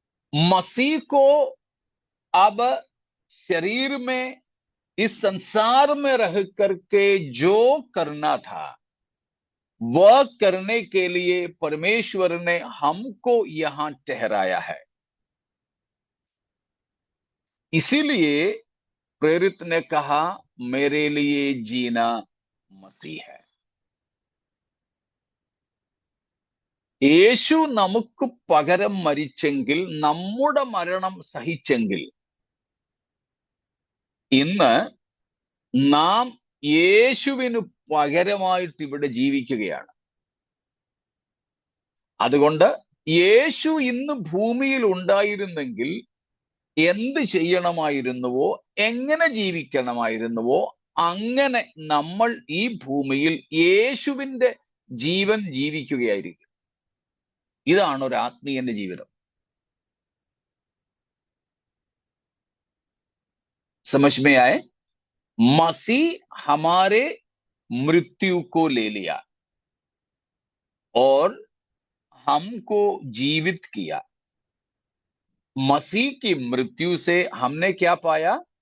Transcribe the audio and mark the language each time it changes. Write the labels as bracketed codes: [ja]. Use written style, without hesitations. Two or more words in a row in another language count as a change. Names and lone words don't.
[hi] मसीह को अब शरीर में इस संसार में रह करके जो करना था वह करने के लिए परमेश्वर ने हमको यहां ठहराया है। इसीलिए प्रेरित ने कहा, मेरे लिए जीना मसीह है। [ml] യേശു നമുക്ക് പകരം മരിച്ചെങ്കിൽ, നമ്മുടെ മരണം സഹിച്ചെങ്കിൽ, ഇന്ന് നാം യേശുവിന് പകരമായിട്ട് ഇവിടെ ജീവിക്കുകയാണ്. അതുകൊണ്ട് യേശു ഇന്ന് ഭൂമിയിൽ ഉണ്ടായിരുന്നെങ്കിൽ എന്ത് ചെയ്യണമായിരുന്നുവോ, എങ്ങനെ ജീവിക്കണമായിരുന്നുവോ, അങ്ങനെ നമ്മൾ ഈ ഭൂമിയിൽ യേശുവിന്റെ ജീവൻ ജീവിക്കുകയായിരിക്കും. ഇതാണ് ഒരു ആത്മീയന്റെ ജീവിതം. [hi] समझ में आए? मसीह हमारे मृत्यु को ले लिया और हमको जीवित किया। मसीह की मृत्यु से हमने क्या पाया?